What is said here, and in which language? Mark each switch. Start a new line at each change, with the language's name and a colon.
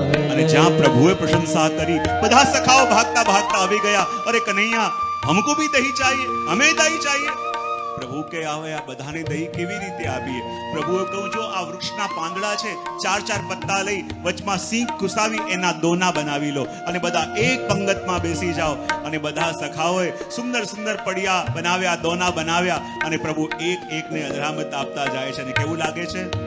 Gujarati: અને જ્યાં પ્રભુએ પ્રશંસા કરી બધા સખાઓ ભાગતા ભાગતા આવી ગયા. અરે કનૈયા
Hindi: हमको भी दही चाहिए, हमें दही चाहिए.
Gujarati: પ્રભુ કે આવે આ બધાને દહીં કેવી રીતે આપીએ? પ્રભુએ કહ્યું જો આ વૃક્ષના પાંદડા છે, 4 પત્તા લઈ વચમાં સિંક ઘુસાવી એના દોના બનાવી લો અને બધા એક પંગતમાં બેસી જાઓ. અને બધા સખાઓએ સુંદર સુંદર પડિયા બનાવ્યા, દોના બનાવ્યા અને પ્રભુ એક એકને અધરામત આપતા જાય છે. અને કેવું લાગે છે?